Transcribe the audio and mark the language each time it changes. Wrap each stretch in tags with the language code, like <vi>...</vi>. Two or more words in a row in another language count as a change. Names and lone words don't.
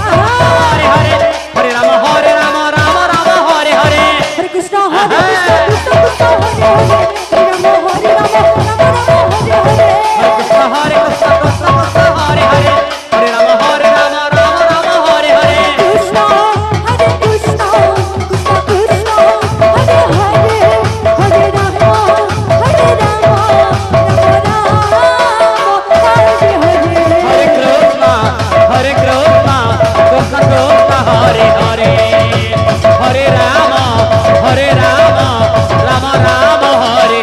<sa>হরে কৃষ্ণ কৃষ্ণ হরে হরে হরে রাম রাম রাম হরে হরে হরে কৃষ্ণ কৃষ্ণ কৃষ্ণ হরে হরে হরে রাম হরে রাম রাম রাম হরে হরে হরে কৃষ্ণ কৃষ্ণ কৃষ্ণ হরে হরে হরে রাম রাম রাম হরে হরে কৃষ্ণ কৃষ্ণ কৃষ্ণ কৃষ্ণ হরে হরে হরে রাম রাম হরে হরে হরে কৃষ্ণ কৃষ্ণ কৃষ্ণ হরে হরে হরে রাম রাম রাম হরে</sa>